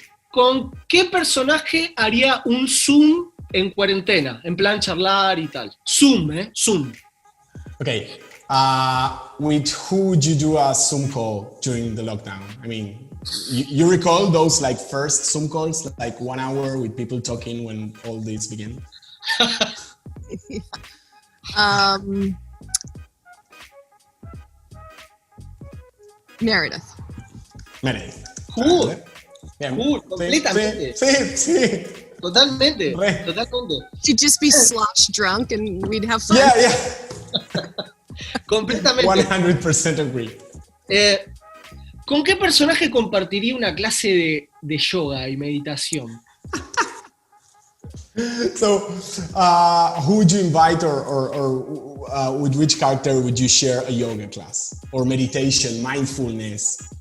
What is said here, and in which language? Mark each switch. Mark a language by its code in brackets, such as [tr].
[es] ¿Con qué personaje haría un Zoom en cuarentena? En plan charlar y tal. Zoom. [en] Okay. With who would you do a Zoom call during the lockdown? I mean, you recall those like first Zoom calls, like 1 hour with people talking when all this began? Meredith. Cool. [es] Bien. Completamente. Sí. Totalmente. [en] She'd just be slosh drunk and we'd have fun. Yeah. [es] Completamente. [en] 100% agree. [es] ¿Con qué personaje compartiría una clase de yoga y meditación? [en] So, who would you invite or with which character would you share a yoga class or meditation, mindfulness?